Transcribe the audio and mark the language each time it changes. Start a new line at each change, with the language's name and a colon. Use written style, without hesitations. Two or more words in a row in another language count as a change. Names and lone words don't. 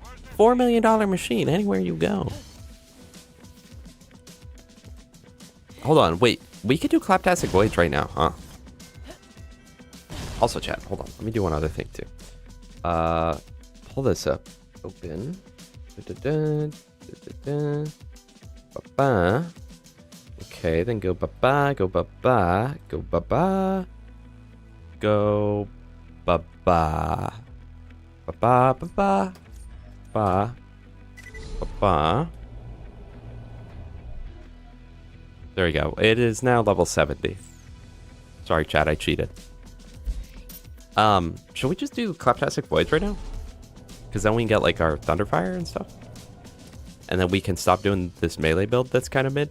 English: $4 million machine anywhere you go. Hold on, wait. We could do Claptastic Voyage right now, huh? Also, chat, hold on. Let me do one other thing, too. Pull this up. Open. Ba-ba. Okay, then go ba-ba, go ba-ba, go ba-ba, go ba-ba, ba-ba, ba-ba, ba, ba-ba. There we go. It is now level 70. Sorry, chat, I cheated. Should we just do Claptastic Voyage right now? Because then we can get, like, our Thunderfire and stuff. And then we can stop doing this melee build that's kind of mid.